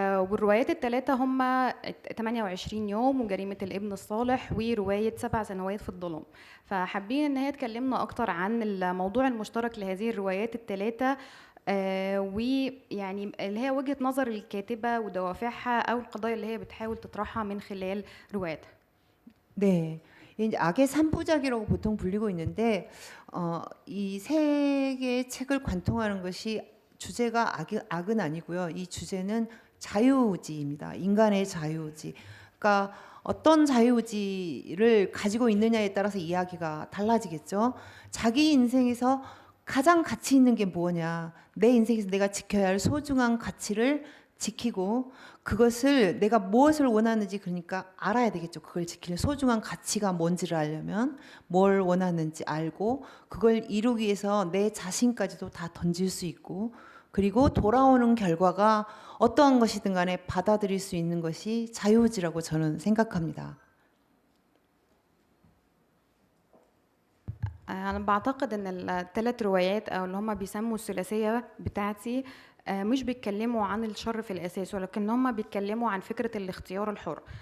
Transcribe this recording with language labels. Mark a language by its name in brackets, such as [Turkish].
[Arabic] والروايات الثلاثة هم 28 يوم وجريمة الابن الصالح ورواية 7 سنوات في الظلام. فحابين إن هي تكلمنا أكتر عن الموضوع المشترك لهذه الروايات الثلاثة، ويعني اللي هي وجهة نظر الكاتبة ودوافعها أو القضايا اللي هي بتحاول تطرحها من خلال رواياتها. [Korean] 네, 이제 악의 3부작이라고 보통 불리고 있는데 이 세 개의 책을 관통하는 것이 주제가 악은 아니고요. 이 주제는 자유의지입니다. 인간의 자유의지. 그러니까 어떤 자유의지를 가지고 있느냐에 따라서 이야기가 달라지겠죠. 자기 인생에서 가장 가치 있는 게 뭐냐, 내 인생에서 내가 지켜야 할 소중한 가치를 지키고 그것을 내가 무엇을 원하는지 그러니까 알아야 되겠죠. 그걸 지키는 소중한 가치가 뭔지를 알려면 뭘 원하는지 알고 그걸 이루기 위해서 내 자신까지도 다 던질 수 있고, 그리고 돌아오는 결과가 어떠한 것이든 간에 받아들일 수 있는 것이 자유의지라고 저는 생각합니다. [Arabic] أنا بعتقد إن الثلاث روايات أو اللي هم بيسموا الثلاثية بتاعتي مش بيتكلموا عن الشر في الأساس، ولكن هم بيتكلموا عن فكرة الاختيار الحر.